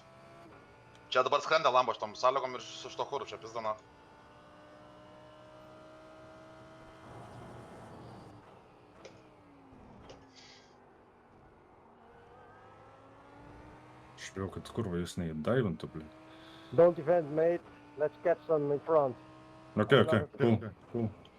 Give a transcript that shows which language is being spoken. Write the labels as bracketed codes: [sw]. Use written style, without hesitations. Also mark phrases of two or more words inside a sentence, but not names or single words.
[lt] Čia dabar skrenda Lambo šitom sąlygom ir su šito kuru, čia pizdana. Aš bijau, kad kurva jis neįdaivintų, blėt. [en] Don't defend, mate. Let's catch some in front. Okay, cool.